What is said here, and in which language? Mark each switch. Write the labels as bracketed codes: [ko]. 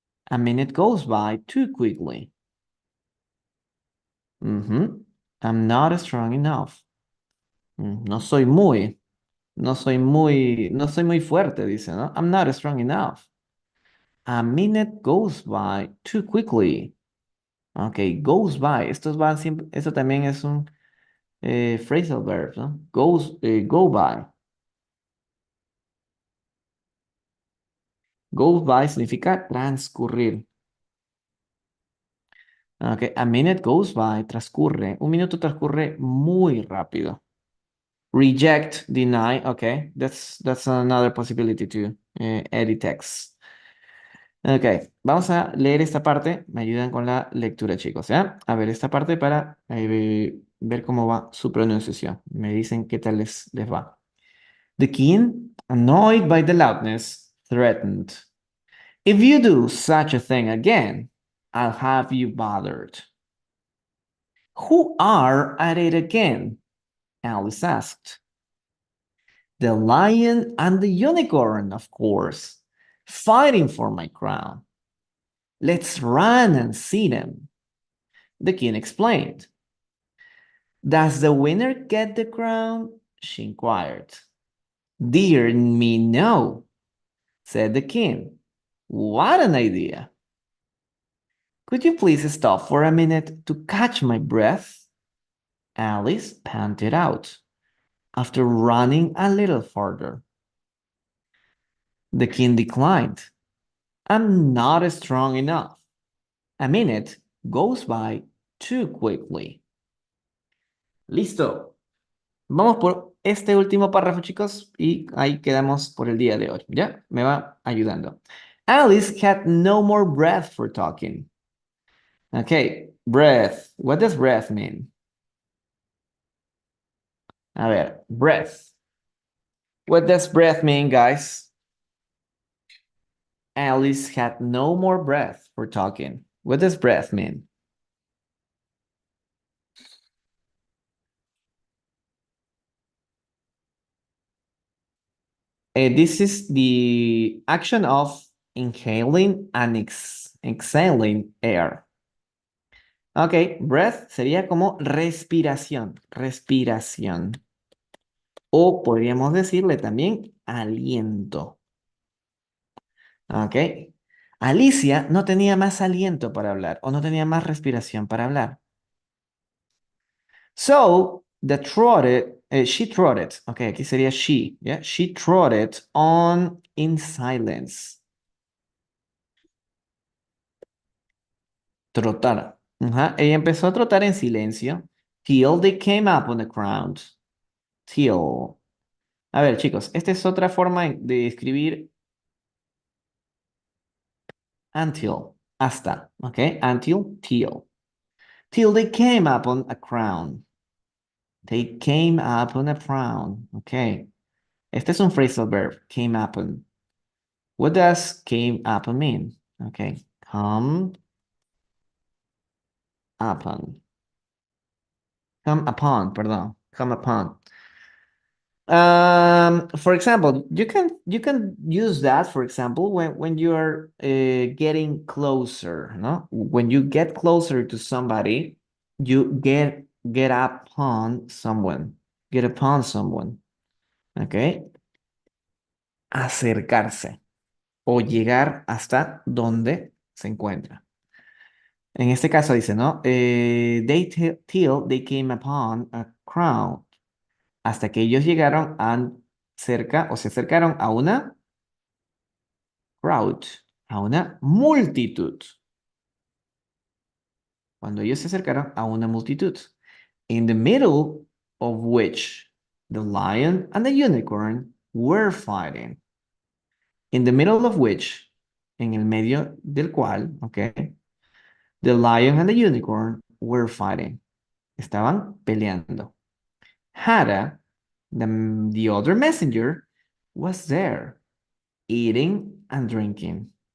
[en] A minute goes by too quickly. I'm not strong enough. [es] No soy muy fuerte, dice, ¿no? [en] I'm not strong enough. A minute goes by too quickly. Ok, goes by. [es] Esto también es un phrasal verb, ¿no? [en] Go by. [es] Goes by significa transcurrir. Ok, [en] a minute goes by, [es] transcurre. Un minuto transcurre muy rápido. [en] Reject, deny, okay. That's another possibility to edit text. [es] Ok, vamos a leer esta parte. Me ayudan con la lectura, chicos, ¿ya? A ver, esta parte para ver cómo va su pronunciación. Me dicen qué tal les va. [en] The king, annoyed by the loudness, threatened. If you do such a thing again, I'll have you bothered. Who are at it again? Alice asked. The lion and the unicorn, of course, fighting for my crown. Let's run and see them. The king explained. Does the winner get the crown? She inquired. Dear me, no, said the king. What an idea. Could you please stop for a minute to catch my breath? Alice panted out after running a little further. The king declined. I'm not strong enough. A minute goes by too quickly. [es] Listo. Vamos por este último párrafo, chicos, y ahí quedamos por el día de hoy. ¿Ya? Me va ayudando. [en] Alice had no more breath for talking. Okay, breath. What does breath mean? A ver, breath. What does breath mean, guys? Alice had no more breath for talking. What does breath mean? This is the action of inhaling and exhaling air. [es] Ok, breath sería como respiración, respiración. O podríamos decirle también aliento. Ok. Alicia no tenía más aliento para hablar o no tenía más respiración para hablar. [en] So, she trotted. Ok, [es] aquí sería [en] she. Yeah? She trotted on in silence. [es] Trotar. Ajá. Ella empezó a trotar en silencio. [en] Till they came up on the ground. Till. [es] A ver, chicos, esta es otra forma de escribir until, hasta, ¿ok? [en] Until, till. Till they came up on a crown. They came up on a crown, ¿ok? [es] Este es un phrasal verb, [en] came upon. What does came upon mean? Okay, come upon. Come upon, [es] perdón. [en] Come upon. For example, you can use that, for example, when you are getting closer, no? When you get closer to somebody, you get upon someone. Get upon someone. Okay? [es] Acercarse o llegar hasta donde se encuentra. En este caso dice, ¿no? [en] Till they came upon a crowd. [es] Hasta que ellos llegaron cerca o se acercaron a una crowd, a una multitud. Cuando ellos se acercaron a una multitud. [en] In the middle of which the lion and the unicorn were fighting. In the middle of which, [es] en el medio del cual, [en] okay, the lion and the unicorn were fighting. [es] Estaban peleando. [en] Hara, the other messenger, was there, eating and drinking.